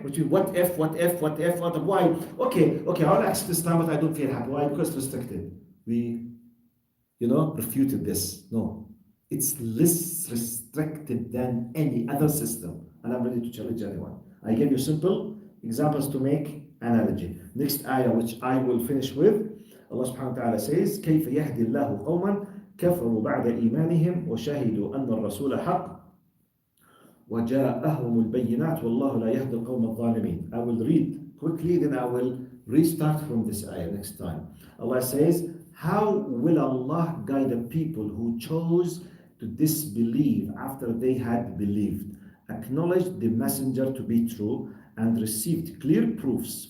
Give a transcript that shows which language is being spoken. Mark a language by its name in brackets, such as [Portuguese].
[English] Which means what if, why? Okay, I'll accept Islam, but I don't feel happy. Why? Because it's restricted. We, refuted this. No. It's less restricted than any other system. And I'm ready to challenge anyone. I gave you simple examples to make analogy. Next ayah, which I will finish with, Allah subhanahu wa ta'ala says, [Arabic] كيف يهدي الله قوما كفروا بعد إيمانهم وشهدوا أن الرسول حق وجاءهم البينات والله لا يهدي القوم الظالمين. [English] I will read quickly, then I will restart from this ayah next time. Allah says, how will Allah guide the people who chose to disbelieve after they had believed, acknowledged the messenger to be true, and received clear proofs?